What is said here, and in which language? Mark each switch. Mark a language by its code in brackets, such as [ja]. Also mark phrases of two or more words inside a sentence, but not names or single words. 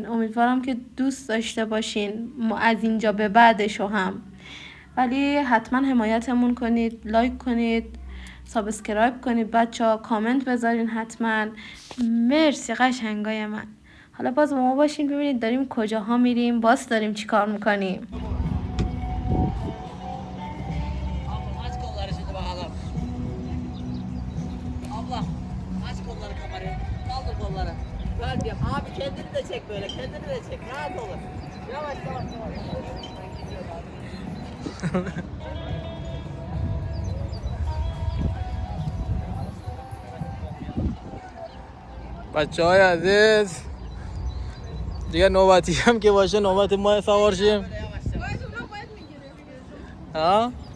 [fa] امیدوارم که دوست داشته باشین از اینجا به بعدشو هم. ولی حتما حمایتمون کنید، لایک کنید، سابسکرایب کنید بچه ها، کامنت بذارین حتما. مرسی قشنگای من. حالا باز با ما باشین ببینید داریم کجاها میریم، باز dاریم چی kar میکنیم. [tr] Aç kolları şimdi bakalım. Abla aç kolları kamerayı. Kaldır kolları. Ver diyeyim. Abi kendini de çek böyle. Kendini de çek. Rahat olun. Yavaş yavaş yavaş. [fa] بچه های عزیز دیگه نوبتی هم که باشه نوبت ما سوار شیم. ها؟